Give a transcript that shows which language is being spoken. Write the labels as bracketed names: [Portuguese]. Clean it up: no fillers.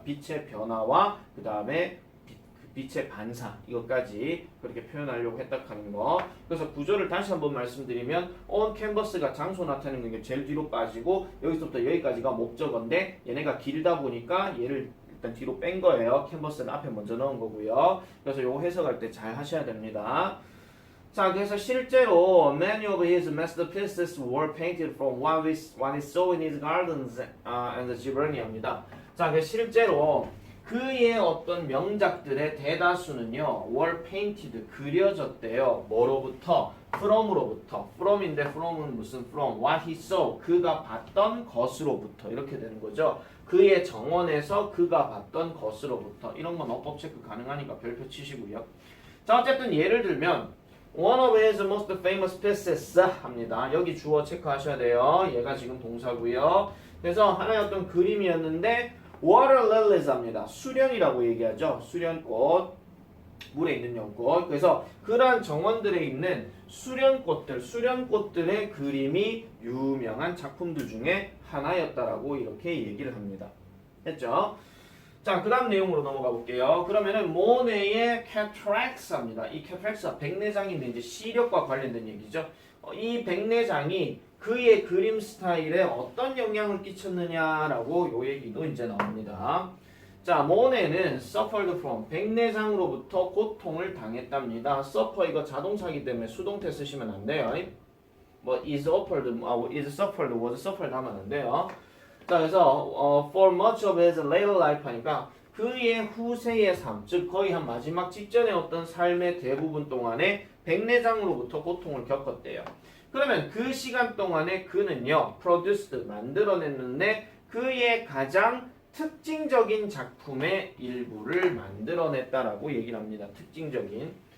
[Korean] 빛의 변화와 그 다음에 빛의 반사 이것까지 그렇게 표현하려고 했다 하는 거. 그래서 구조를 다시 한번 말씀드리면 [English] on canvas [Korean] 가 장소 나타내는 게 제일 뒤로 빠지고 여기서부터 여기까지가 목적어인데 얘네가 길다 보니까 얘를 일단 뒤로 뺀 거예요. 캔버스는 앞에 먼저 넣은 거고요. 그래서 요거 해석할 때 잘 하셔야 됩니다. 자, 그래서 실제로 [English] many of his masterpieces were painted from what he saw in his gardens and Giverny입니다. [Korean] 자, 그래서 실제로 그의 어떤 명작들의 대다수는요 were painted 그려졌대요. 뭐로부터? from으로부터. from인데 from은 무슨 from? [English] what he saw [Korean] 그가 봤던 것으로부터 이렇게 되는 거죠. 그의 정원에서 그가 봤던 것으로부터. 이런 건 어법 체크 가능하니까 별표 치시고요. 자, 어쨌든 예를 들면 [English] One of his most famous pieces [Korean] 합니다. 여기 주어 체크하셔야 돼요. 얘가 지금 동사고요. 그래서 하나의 어떤 그림이었는데 [English] water lilies [Korean] 합니다. 수련이라고 얘기하죠. 수련꽃, 물에 있는 연꽃. 그래서 그러한 정원들에 있는 수련꽃들의 그림이 유명한 작품들 중에 하나였다라고 이렇게 얘기를 합니다. 했죠? 자, 그 다음 내용으로 넘어가 볼게요. 그러면은 모네의 캐트렉스입니다. 이 캐트렉스가 백내장인데 이제 시력과 관련된 얘기죠. 이 백내장이 그의 그림 스타일에 어떤 영향을 끼쳤느냐라고 요 얘기도 이제 나옵니다. 자, 모네는 [English] suffered from [Korean] 백내장으로부터 고통을 당했답니다. suffer 이거 자동사기 때문에 수동태 쓰시면 안 돼요. 뭐 [English] is offered, is suffered, was suffered [Korean] 하면 안 돼요. 자, 그래서 [English] for much of his later life [Korean] 하니까 그의 후세의 삶, 즉 거의 한 마지막 직전의 어떤 삶의 대부분 동안에 백내장으로부터 고통을 겪었대요. 그러면 그 시간 동안에 그는요, produced, 만들어냈는데 그의 가장 특징적인 작품의 일부를 만들어냈다라고 얘기를 합니다. 특징적인.